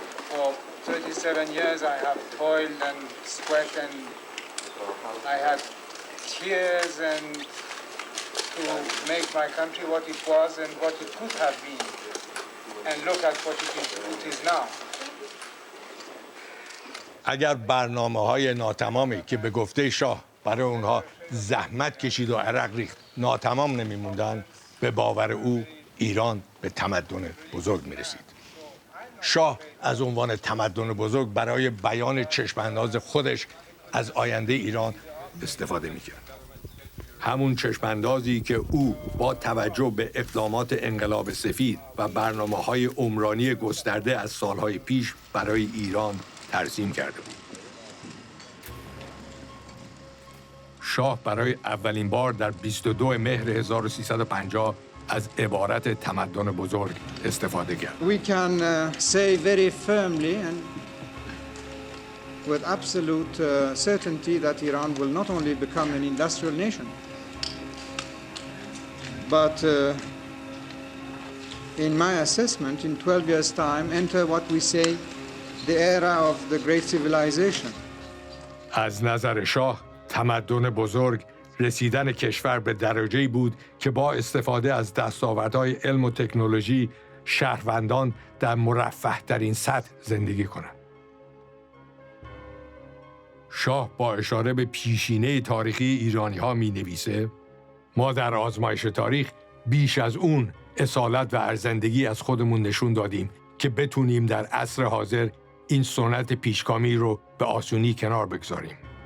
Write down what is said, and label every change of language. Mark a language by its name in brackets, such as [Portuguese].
[English] For 37 years, I have toiled and sweat, and I had tears and to make my country what it was and what it could have been. And look at what it is now. [Persian] اگر برنامه‌های ناتمامی که به گفته شاه برای اونها زحمت کشید و عرق ریخت ناتمام نمی‌موندن، به باور او ایران به تمدن بزرگ می‌رسید. شاه از عنوان تمدن بزرگ برای بیان چشم‌انداز خودش از آینده ایران استفاده می‌کرد. همون چشم‌اندازی که او با توجه به اقدامات انقلاب سفید و برنامه‌های عمرانی گسترده از سالهای پیش برای ایران ترسیم کرده بود. شاه برای اولین بار در 22 مهر 1350 از عبارت تمدن بزرگ استفاده کرد. [English] We can say very firmly and with absolute certainty that Iran will not only become an industrial nation, but in my assessment, in 12 years' time, enter what we say the era of the great civilization. [Persian] از نظر شاه تمدن بزرگ رسیدن کشور به درجه‌ای بود که با استفاده از دستاوردهای علم و تکنولوژی شهروندان در مرفه‌ترین سطح زندگی کنند. شاه با اشاره به پیشینه تاریخی ایرانی‌ها می‌نویسه: ما در آزمایش تاریخ بیش از اون اصالت و ارزندگی از خودمون نشون دادیم که بتونیم در عصر حاضر این سنت پیشگامی رو به آسونی کنار بگذاریم.